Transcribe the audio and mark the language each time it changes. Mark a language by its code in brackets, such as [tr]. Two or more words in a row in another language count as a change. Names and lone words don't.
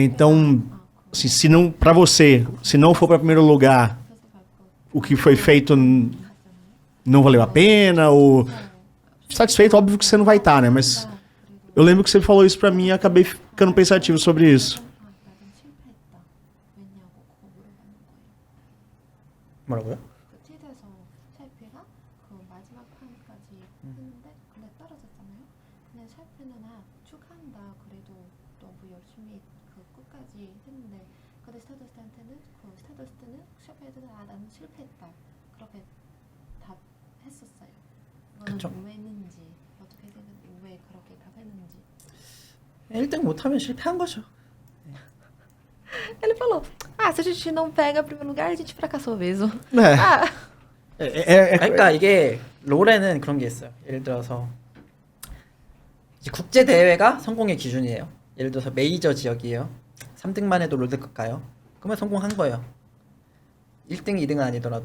[pt] Então, assim, se não, para você, se não for para primeiro lugar, o que foi feito não valeu a pena, ou satisfeito, óbvio que você não vai estar, né? Mas eu lembro que você falou isso para mim e acabei ficando pensativo sobre isso. [ko] 뭐라고요? TED에서 샤이페가 그 마지막 판까지 했는데 근데 떨어졌잖아요. 근데 샤이페는 축하한다. 그래도 너무 열심히 그 끝까지 했는데 근데 스타더스트한테는 샤이페한테는 나는 실패했다. 그렇게 답했었어요. 그쵸. 이거는 왜는지 어떻게 생각해? 왜 그렇게 답했는지. 1등 못하면 실패한 거죠. [pt] Ele falou, se a gente não pega primeiro lugar, a gente fracassou mesmo. [ko] 네. 그러니까 이게 롤에는 그런 게 있어요. 예를 들어서 이제 국제 대회가 성공의 기준이에요. 예를 들어서 메이저 지역이에요. 3등만 해도 롤드컵 가요. 그러면 성공한 거예요. 1등, 2등은 아니더라도.